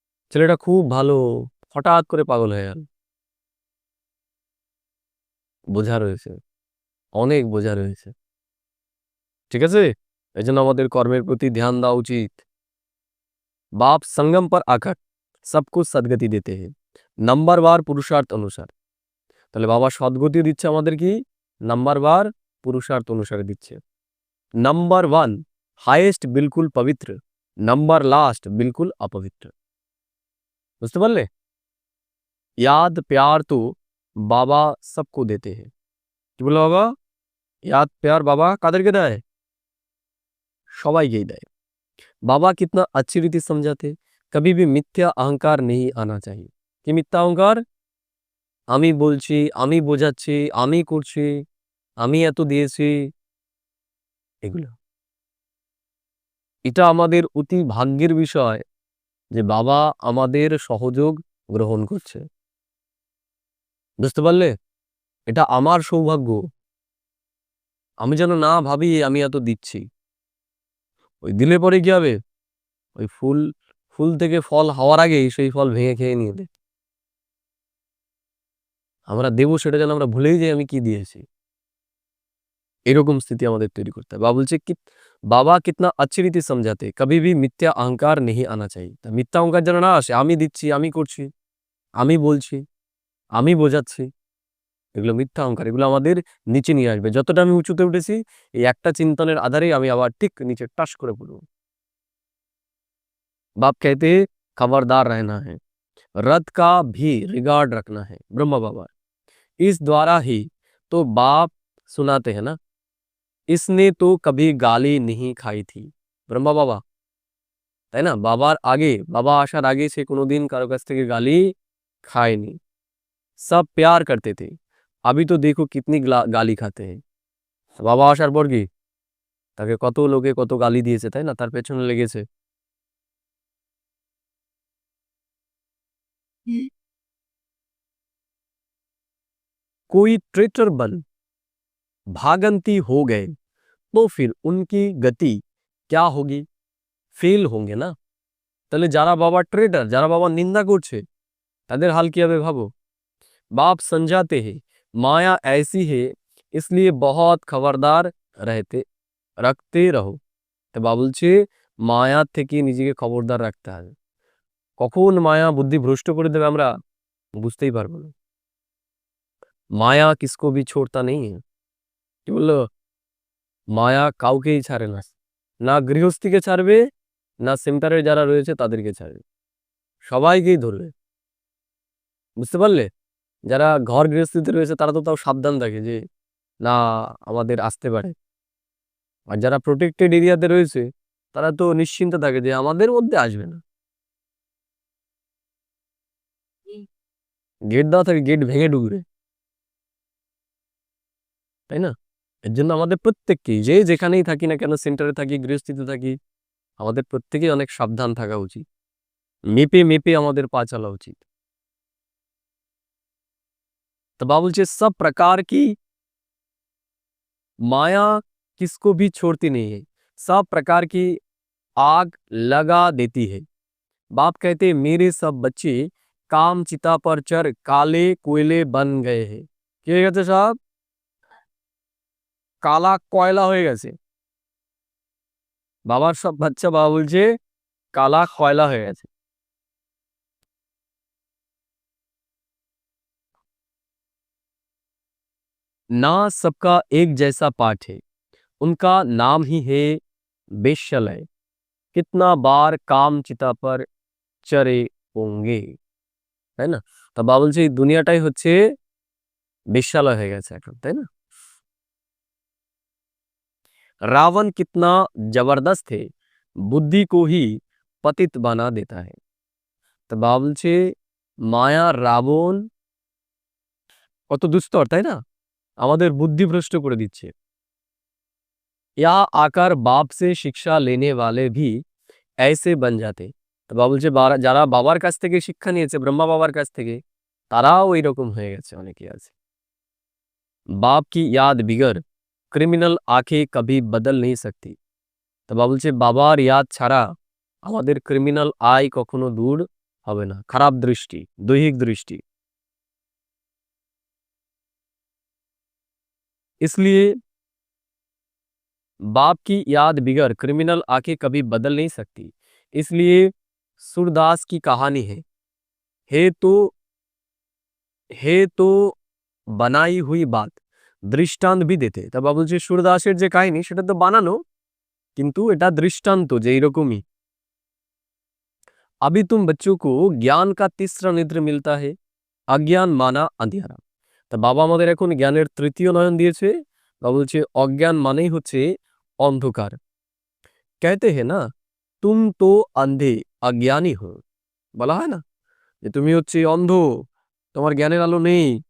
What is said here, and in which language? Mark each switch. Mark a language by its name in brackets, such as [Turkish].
[Bangla] ছেলেটা খুব ভালো, হঠাৎ করে পাগল হয়ে গেল। বোঝা রয়েছে, অনেক বোঝা রয়েছে, ঠিক আছে? এজন্য আমাদের কর্মের প্রতি ধ্যান দেওয়া উচিত। [Hindi] बाप संगम पर आकर सबको सदगति देते हैं, नंबरवार पुरुषार्थ अनुसार। [Bangla] তাহলে বাবা সদ্গতি দিচ্ছে আমাদের কি? নাম্বারবার পুরুষার্থ অনুসারে দিচ্ছে। [Hindi] नंबर 1 हाईएस्ट बिल्कुल पवित्र, नंबर लास्ट बिल्कुल अपवित्र। [Bangla] বুঝতে পারলে? [Hindi] याद प्यार तो बाबा सबको देते हैं। [Bangla] কি বললো বাবা? [Hindi] याद प्यार बाबा [Bangla] কাদেরকে দেয়? সবাইকেই দেয়। [Hindi] बाबा कितना अच्छी रीति समझाते, कभी भी मिथ्या अहंकार नहीं आना चाहिए। [Bangla] কি মিথ্যা অহংকার? আমি বলছি, আমি বোঝাচ্ছি, আমি করছি, আমি এত দিয়েছি, এগুলো। এটা আমাদের অতি ভাগ্যের বিষয় যে বাবা আমাদের সহযোগ গ্রহণ করছে। বুঝতে পারলে? এটা আমার সৌভাগ্য। আমি যেন না ভাবি আমি এত দিচ্ছি। ওই দিলে পরে কি হবে? ওই ফুল থেকে ফল হওয়ার আগেই সেই ফল ভেঙে খেয়ে নিয়ে নেয়। আমরা দেবো সেটা যেন আমরা ভুলেই যাই আমি কি দিয়েছি। এরকম স্থিতি আমাদের তৈরি করতে হবে। বাবা বলছে কি [Hindi] বাবা কিতনা अच्छी रीति समझाते, कभी भी मिथ्या अहंकार नहीं आना चाहिए। [Bangla] তা মিথ্যা অহংকার যেন না আসে। আমি দিচ্ছি, আমি করছি, আমি বলছি, আমি বোঝাচ্ছি। এগুলো মিথ্যা অহংকার। এগুলো আমাদের নিচে নিয়ে আসবে। যতটা আমি উঁচুতে উঠেছি এই একটা চিন্তনের আধারেই আমি আবার ঠিক নিচে টাস করে পড়ব। [Hindi] बाप कहते हैं खबरदार रहना है, रथ का भी रिगार्ड रखना है। ब्रह्मा बाबा इस द्वारा ही तो बाप सुनाते हैं ना, इसने तो कभी गाली नहीं खाई थी। [Bangla] ব্রহ্মা বাবা তাই না? বাবার আগে বাবা আসার আগে সে কোনোদিন কারো কাছ থেকে গালি খায়নি। [Hindi] सब प्यार करते थे, अभी तो देखो कितनी गाली खाते हैं। [Bangla] বাবা আসার পর কি তাকে কত লোকে কত গালি দিয়েছে তাই না? তার পেছনে লেগেছে। [Hindi] कोई ट्रेटर बन भागंती हो गए तो फिर उनकी गति क्या होगी? फेल होंगे ना। [Bangla] তাহলে যারা বাবা ট্রেটার, যারা বাবা নিন্দা করছে তাদের হাল কি হবে ভাবো। बाप समझाते हैं माया ऐसी है इसलिए बहुत खबरदार रखते रहो। তো বাবা বলছে মায়া থেকে নিজেকে খবরদার রাখতে হবে। কখন মায়া বুদ্ধি ভ্রষ্ট করে দেবে আমরা বুঝতেই পারবো না। [Hindi] মায়া किसको भी छोड़ता नहीं है। [Bangla] কি বললো? মায়া কাউকেই ছাড়ে না। না গৃহস্থীকে ছাড়বে, না সেন্টারে যারা রয়েছে তাদেরকে ছাড়বে। সবাইকেই ধরবে। বুঝতে পারলে? যারা ঘর গৃহস্থিতে রয়েছে তারা তো তাও সাবধান থাকে যে না আমাদের আসতে পারে। আর যারা প্রোটেক্টেড এরিয়াতে রয়েছে তারা তো নিশ্চিন্ত থাকে যে আমাদের মধ্যে আসবে না। গেট দেওয়া থাকে, গেট ভেঙে ঢুকবে। তাই না? এর জন্য আমাদের প্রত্যেককেই যে যেখানেই থাকি না কেন, সেন্টারে থাকি, গৃহস্থিতে থাকি, আমাদের প্রত্যেকেই অনেক সাবধান থাকা উচিত। মেপে মেপে আমাদের পা চলা উচিত। তো বাবা বলছে সব প্রকার কি [Hindi] माया किसको भी छोड़ती नहीं है, सब प्रकार की आग लगा देती है। बाप कहते मेरे सब बच्चे काम चिता पर चढ़ काले कोयले बन गए हैं। [Bangla] কি হয়ে গেছে সব? কালা কয়লা হয়ে গেছে। বাবার সব বাচ্চা বাবা বলছে কালা কয়লা হয়ে গেছে। [Hindi] ना सबका एक जैसा पाठ है, उनका नाम ही है बेश्यालय। कितना बार काम चिता पर चढ़े होंगे। [Bangla] তাই না? তা বাবা বলছে এই দুনিয়াটাই হচ্ছে বেশ্যালয় হয়ে গেছে এখন, তাই না? [Hindi] रावण कितना जबरदस्त है, बुद्धि को ही पतित बना देता है। [Bangla] তো বাবা বলছে মায়া রাবণ কত দুস্তর তাই না? আমাদের বুদ্ধি ভ্রষ্ট করে দিচ্ছে। [Hindi] या आकर बाप से शिक्षा लेने वाले भी ऐसे बन जाते। [Bangla] তো বাবা বলছে যারা বাবার কাছ থেকে শিক্ষা নিয়েছে, ব্রহ্মা বাবার কাছ থেকে, তারাও এরকম হয়ে গেছে অনেকে আছে। [Hindi] बाप की याद बिगर ক্রিমিনাল আঁখে কবি বদল नहीं सकती। [Bangla] তো বাবা বলছে বাবার ইয়াদ ছাড়া আমাদের ক্রিমিনাল আই কখনো দূর হবে না। খারাপ দৃষ্টি, দৈহিক দৃষ্টি। [Hindi] इसलिए बाप की याद बिगर क्रिमिनल आंखें कभी बदल नहीं सकती। इसलिए सूरदास की कहानी है तो बनाई हुई बात [Bangla] দৃষ্টান্ত [Hindi] भी देते [Bangla] তা বাবা বলছে सूरदासের যে কাহিনী সেটা তো বানানো কিন্তু এটা দৃষ্টান্ত যে এরকমই [Hindi] अभी तुम बच्चों को ज्ञान का तीसरा नेत्र मिलता है अज्ञान माना अंधियारा [Bangla] তা বাবা আমাদের এখন জ্ঞানের তৃতীয় নয়ন দিয়েছে বাবা বলছে অজ্ঞান মানেই হচ্ছে অন্ধকার [Hindi] कहते हैं ना तुम तो अंधे अज्ञानी हो [Bangla] বলা হয় না যে তুমি হচ্ছে অন্ধ তোমার জ্ঞানের আলো নেই